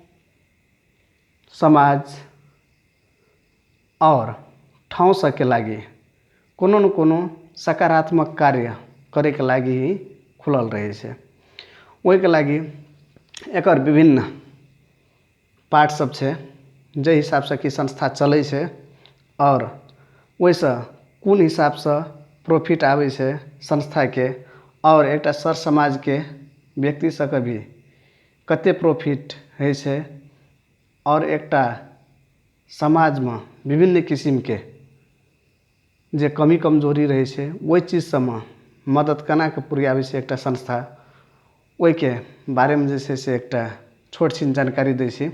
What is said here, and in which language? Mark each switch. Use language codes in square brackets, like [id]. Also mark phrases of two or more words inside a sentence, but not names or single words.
[mai] समाज और ठाउँ सब के लागी कोनो न कोनो सकारात्मक कार्य करे के लागी ही खुलल रहे छे। वही के लागी एकर विभिन्न पार्ट सब छे, जे हिसाब से कि संस्था चले छे और वही से कौन हिसाब से प्रॉफिट आवे छे संस्था के और एकटा सर समाज के व्यक्ति सब के भी कते प्रॉफिट है छे और एकटा समाज में विभिन्न किसिम के जे कमी कमजोरी रहे छे वही चीज सब में मदद केना के पुरियावे छे एकटा संस्था, ओहि के बारे में जैसे से एकटा छोट छीन जानकारी दै छी।